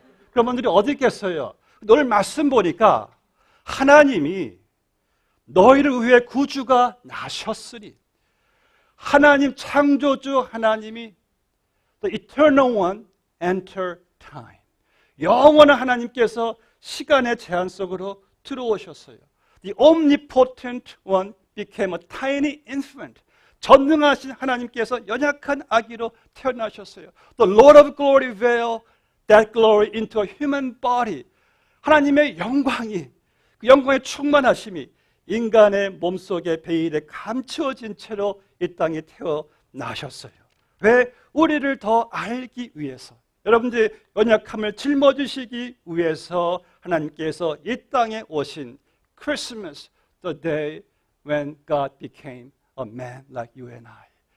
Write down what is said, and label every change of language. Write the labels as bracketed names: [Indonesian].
[Korean] 그런 분들이 어디 있겠어요? 오늘 말씀 보니까 하나님이 너희를 위해 구주가 나셨으니, 하나님 창조주 하나님이 [English] The Eternal One enter time, [Korean] 영원한 하나님께서 시간의 제한 속으로 들어오셨어요. [English] The Omnipotent One became a tiny infant, [Korean] 전능하신 하나님께서 연약한 아기로 태어나셨어요. [English] The Lord of Glory veiled that glory into a human body, [Korean] 하나님의 영광이, 그 영광의 충만하심이 인간의 몸속에 베일에 감추어진 채로 이 땅에 태어나셨어요. 왜? 우리를 더 알기 위해서, 여러분들의 연약함을 짊어지시기 위해서 하나님께서 이 땅에 오신 [English] Christmas, the day when God became a man like you and I.